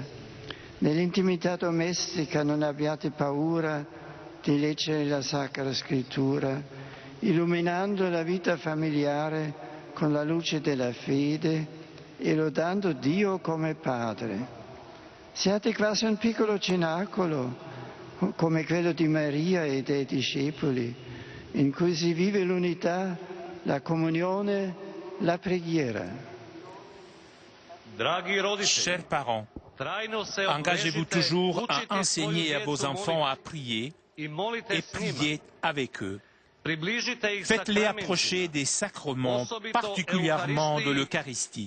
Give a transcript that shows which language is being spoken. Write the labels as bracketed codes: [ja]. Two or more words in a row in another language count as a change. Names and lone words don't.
[it] Nell'intimità domestica non abbiate paura di leggere la Sacra Scrittura, illuminando la vita familiare con la luce della fede e lodando Dio come Padre. Siate quasi un piccolo cenacolo, come quello di Maria e dei discepoli, in cui si vive l'unità, la comunione, la preghiera. [fr] Chers parents, engagez-vous toujours à enseigner à vos enfants à prier et prier avec eux. Faites-les approcher des sacrements, particulièrement de l'Eucharistie.